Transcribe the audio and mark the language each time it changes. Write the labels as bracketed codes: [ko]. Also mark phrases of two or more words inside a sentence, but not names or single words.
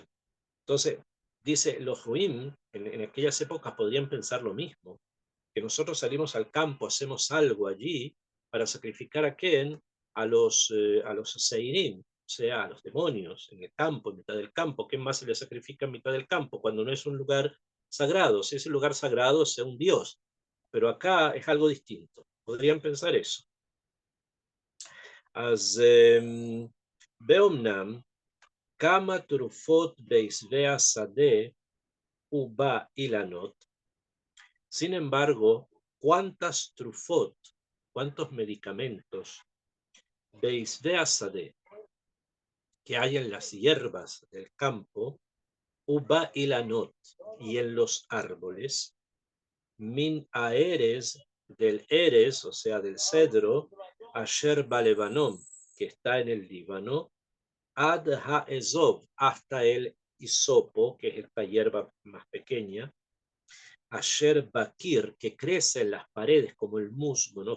[es] Entonces, dice, los ruim en aquellas épocas podrían pensar lo mismo, que nosotros salimos al campo, hacemos algo allí para sacrificar a quién, a los seirim, o sea, a los demonios, en el campo, en mitad del campo. ¿Qué más se le sacrifica en mitad del campo cuando no es un lugar sagrado? Si es un lugar sagrado, sea un dios, pero acá es algo distinto. Podrían pensar eso. [he] אז באומנם כמה תרופות בעשבי השדה ובאילנות, [es] sin embargo, cuántas trufot, cuántos medicamentos [he] בעשבי השדה [es] que hay en las hierbas del campo, ובאילנות, y en los árboles, [he] מן הארז, [es] del eres, o sea, del cedro, [he] אשר בלבנון, [es] que está en el Líbano, [he] עד האזוב, [es] hasta el hisopo, que es esta hierba más pequeña, [he] אשר בקיר, [es] que crece en las paredes, como el musgo, ¿no?